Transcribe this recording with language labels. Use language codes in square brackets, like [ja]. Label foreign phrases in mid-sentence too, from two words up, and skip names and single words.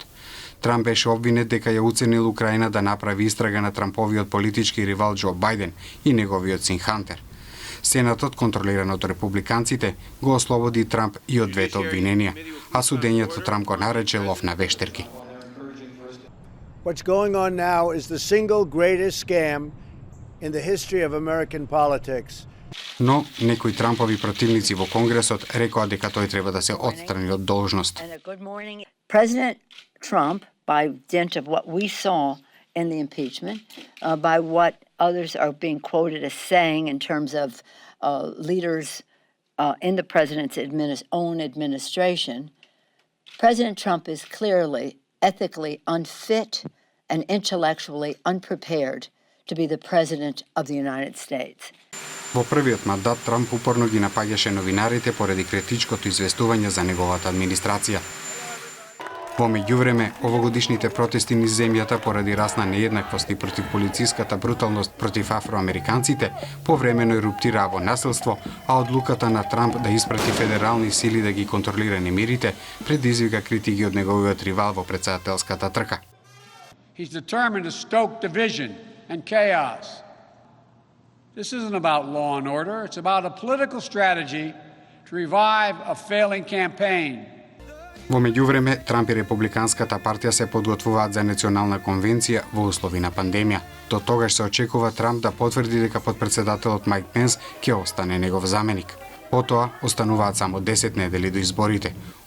[mk] Трамп беше обвинет дека ја уценил Украина да направи истрага на Трамповиот политички ривал Џо Бајден и неговиот син Хантер. Сенатот, контролиран од републиканците, го ослободи Трамп и од двете обвиненија, а судењето Трамп го нарече лов на вештерки. [en] What's going on now is the single greatest scam in the history of American politics. [mk] Но некои Трампови противници во Конгресот рекоа дека тој треба да се отстрани од должност. [en] President Trump, by dint of what we saw in the impeachment, by what others are being quoted as saying in terms of leaders in the president's own administration, President Trump is clearly ethically unfit and intellectually unprepared to be the president of the United States. [mk] Во првиот мандат Трамп упорно ги напаѓаше новинарите поради критичкото известување за неговата администрација. Во меѓувреме, овогодишните протести низ земјата поради расна нееднаквост и против полициската бруталност против афроамериканците повремено еруптираа во насилство, а одлуката на Трамп да испрати федерални сили да ги контролира немирите предизвика критики од неговиот ривал во претседателската трка. [en] He's determined to stoke division and chaos. This isn't about law and order, it's about a political strategy to revive a failing campaign. [mk] Во меѓувреме, Трамп и Републиканската партија се подготвуваат за национална конвенција во услови на пандемија. До тогаш се очекува Трамп да потврди дека потпредседателот Майк Пенс ќе остане негов заменик. Потоа остануваат само 10 недели до изборите.